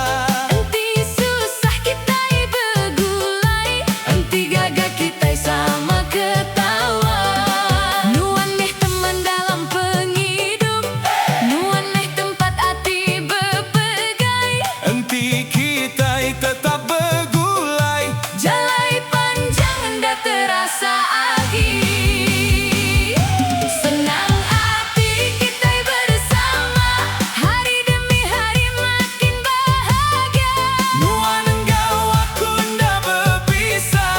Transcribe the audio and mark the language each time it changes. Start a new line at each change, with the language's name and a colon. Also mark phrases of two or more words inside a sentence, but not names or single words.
Iban: Enti susah kita begulai, enti gagah kita sama ketawa. Nuan nih teman dalam penghidup, nuan nih tempat hati berpegai. Enti kita tetap bergulai. Jalai panjang anda terasa agi.
Malay: Senang hati kita bersama, hari demi hari makin bahagia.
Iban: Nuan engkau aku ndak berpisah.